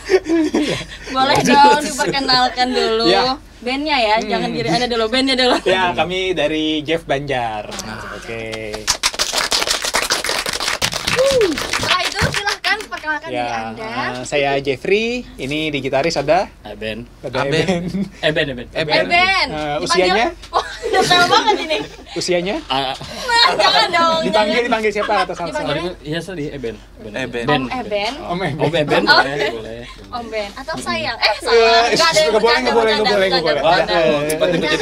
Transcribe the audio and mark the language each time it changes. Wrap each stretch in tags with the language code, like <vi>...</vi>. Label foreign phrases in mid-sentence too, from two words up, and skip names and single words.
<id>Boleh dong diperkenalkan dulu. Ya. Bandnya ya, jangan diri Anda dulu, bandnya dulu. Ya, kami dari Jeff Banjar. Oke. Setelah itu silahkan perkenalkan diri Ya, Anda. saya Jeffrey. Ini di gitaris ada Eben. Eben. Eben. Ben. Usianya? Oh, detail banget ini. Usianya? Ah, Jangan dong. Dipanggil siapa atas alasan? Dipanggil. iya tadi Eben. Eben. Om Eben. Om Eben. Oh, Eben Oh. boleh. Om Ben atau sayang? Salah. Enggak ada yang Nggak boleh, bercanda, nggak boleh, nggak boleh, nggak boleh. bercanda, Tiba-tiba jadi</id>